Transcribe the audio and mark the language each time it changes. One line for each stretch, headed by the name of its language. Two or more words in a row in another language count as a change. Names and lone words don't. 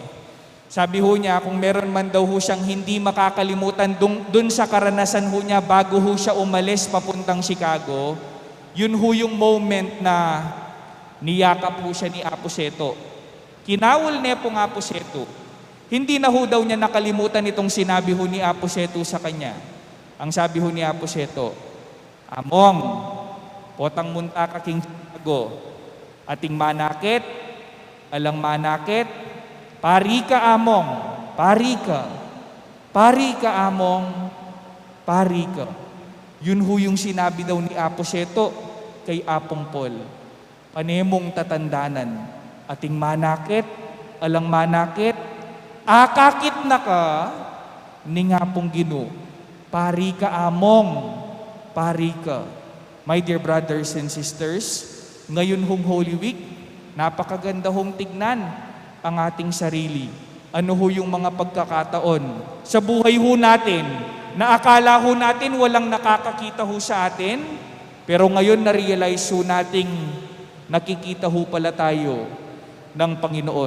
Filipino: Sabi ho niya, kung meron man daw ho siyang hindi makakalimutan dun sa karanasan ho niya bago ho siya umalis papuntang Chicago, yun ho yung moment na niyakap ho siya ni Apo Seto.
Pampanga: Kinawol niya po ng Apo Seto.
Filipino: Hindi na ho daw niya nakalimutan itong sinabi ho ni Apo Seto sa kanya. Ang sabi ho ni Apo Seto, Among,
Pampanga: potang munta ka king Chicago, ating manakit, alang manakit, pari ka Among, pari ka Among, pari ka.
Filipino: Yun ho yung sinabi daw ni Apo Seto kay Apong Paul.
Pampanga: Panemong tatandanan, ating manakit, alang manakit, akakit na ka, ni Apong Ginoo, pari ka Among, pari ka.
English: My dear brothers and sisters,
Filipino: ngayon hong Holy Week, napakaganda hong tignan ang ating sarili. Ano ho yung mga pagkakataon sa buhay ho natin na akala ho natin walang nakakakita ho sa atin, pero ngayon na-realize ho nating nakikita ho pala tayo ng Panginoon.